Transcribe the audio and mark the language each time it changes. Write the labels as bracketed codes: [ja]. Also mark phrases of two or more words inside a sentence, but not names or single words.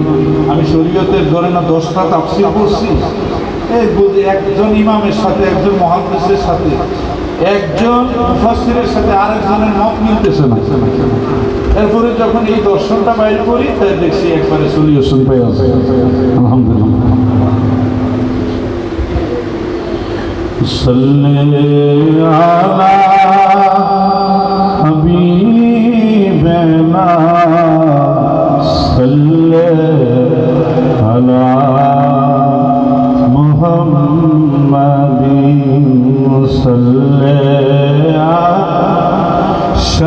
[bn] আমি শরীয়তের ধরে না 10টা তাফসীর পড়ছি। একজন ইমামের সাথে, একজন মুহাদ্দিসের সাথে, একজন মুফাসসিরের সাথে আরেকজনের মত মিলতেছে না। এরপরে যখন এই দর্শনটা বাইর করি, তাই দেখছি একবারে সলিউশন পাই আছে, আলহামদুলিল্লাহ। [ar] صلی علی حبیبنا صلی علی محمد صلی علی